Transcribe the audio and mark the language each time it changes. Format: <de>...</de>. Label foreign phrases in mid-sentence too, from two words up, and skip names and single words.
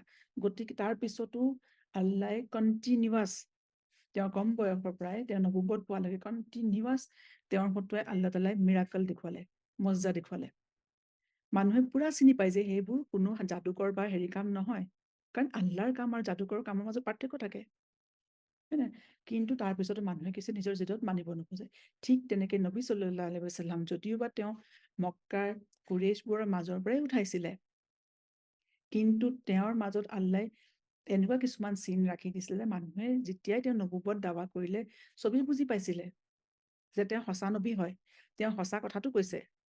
<as>গতিকে তাৰ পিছতো আল্লাহ কণ্টিনিউৱাছ, তেওঁ কম বয়সৰ পৰাই তেওঁ নবুৱত পোৱালৈকে কণ্টিনিউৱাছ তেওঁৰ হতুৱাই আল্লাহ তাআলাই মিৰাকল দেখুৱালে, মজ্জা দেখুৱালে। মানুহে পুৰা চিনি পায় যে সেইবোৰ কোনো যাদুকৰ বা হেৰি কাম নহয়, কাৰণ আল্লাহৰ কাম আৰু যাদুকৰ কামৰ মাজত পাৰ্থক্য থাকে, হয় নাই? কিন্তু তাৰপিছতো মানুহে কিছু নিজৰ জিদত মানিব নোখোজে। ঠিক তেনেকে নবী</as> <ar>صلى الله عليه وسلم</ar> <as>যদিও বা তেওঁ মক্কাৰ কুৰেইশবোৰৰ মাজৰ পৰাই উঠাইছিলে, কিন্তু তেওঁৰ মাজত আল্লাহ এনেকুৱা কিছুমান চিন ৰাখি দিছিলে যে মানুহে যেতিয়াই তেওঁ নবুৱত দাৱা কৰিলে চবেই বুজি পাইছিলে যে তেওঁ সঁচা নবী হয়, তেওঁ সঁচা কথাটো কৈছে।</as>